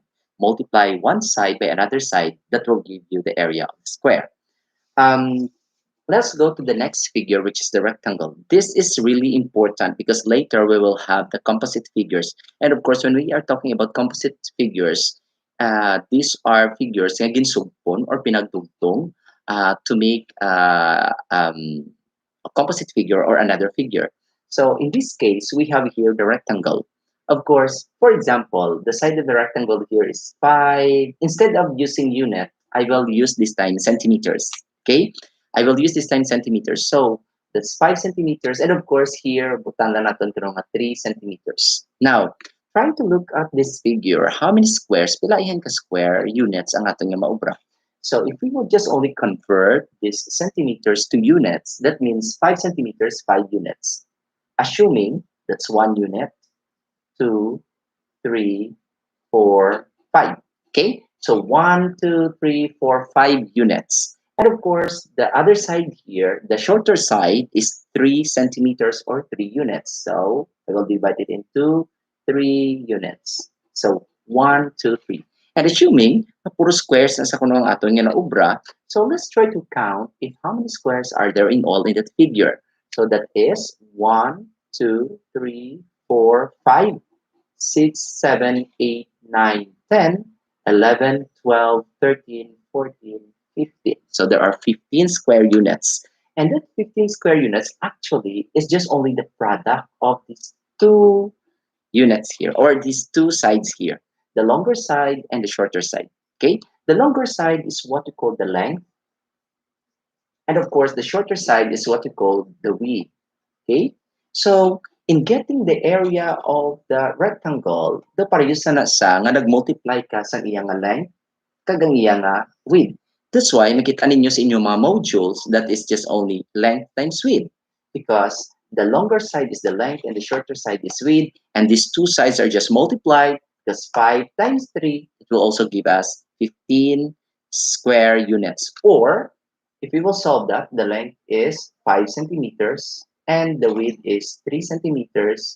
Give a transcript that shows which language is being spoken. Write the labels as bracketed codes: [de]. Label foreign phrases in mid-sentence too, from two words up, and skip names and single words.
[en] Multiply one side by another side. That will give you the area of the square. Um, let's go to the next figure, which is the rectangle. This is really important because later we will have the composite figures. And of course, when we are talking about composite figures, these are figures [hil] nga ginsugpon [en] or pinagdugtong to make a composite figure or another figure. So in this case, we have here the rectangle. Of course, for example, the side of the rectangle here is 5. Instead of using unit, I will use this time centimeters. Okay, I will use this time centimeters. So that's 5 centimeters. And of course, here, [hil] butang [tl] na natin ito [hil] nga 3 centimeters. [en] Now, trying to look at this figure, how many squares, [hil] pila ihan ka square units ang aton nga maubra? [en] So if we would just only convert these centimeters to units, that means 5 centimeters, 5 units. Assuming that's 1 unit, 2, 3, 4, 5. Okay, so 1, 2, 3, 4, 5 units. And of course, the other side here, the shorter side is 3 centimeters or 3 units. So I will divide it into 3 units. So 1, 2, 3. And assuming [hil] na puro squares na sa kuno ang aton nga naubra, [en] so let's try to count if how many squares are there in all in that figure. So that is 1, 2, 3, 4, 5, 6, 7, 8, 9, 10, 11, 12, 13, 14, 15. So there are 15 square units. And that 15 square units actually is just only the product of these 2 units here, or these 2 sides here, the longer side and the shorter side. Okay, the longer side is what we call the length, and of course the shorter side is what we call the width. Okay, so in getting the area of the rectangle, the [hil] parayusa na sa nga nag-multiply ka sa iyang nga length kag ang iyang nga width. [en] That's why [hil] makita ninyo sa inyong mga modules [en] that is just only length times width because the longer side is the length and the shorter side is width, and these two sides are just multiplied because 5 times 3 it will also give us 15 square units. Or if we will solve that, the length is 5 centimeters and the width is 3 centimeters.